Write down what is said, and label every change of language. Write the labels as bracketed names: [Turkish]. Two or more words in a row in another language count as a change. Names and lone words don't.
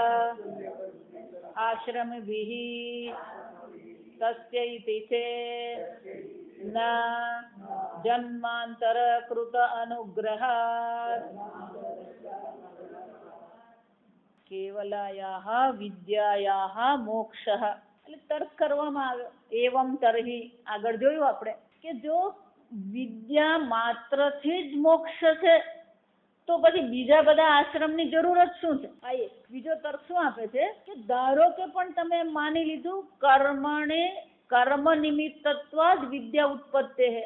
[Sanskrit] आश्रमभिः तस्य इति चेत् न जन्मान्तरकृत अनुग्रहात् केवलायाः विद्यायाः मोक्षः [Gujarati] એટલે તર્ક કરવામાં આવ્યો એવમ તરહી આગળ જોયું આપણે કે જો વિદ્યા માત્રથી જ મોક્ષ છે તો પછી બીજા બધા આશ્રમની જરૂરત શું છે? આ એક બીજો તર્ક શું આપે છે કે ધારો કે પણ તમે માની લીધું [Sanskrit] कर्म निमित्तत्वाद विद्या उत्पत्ति [Gujarati] છે.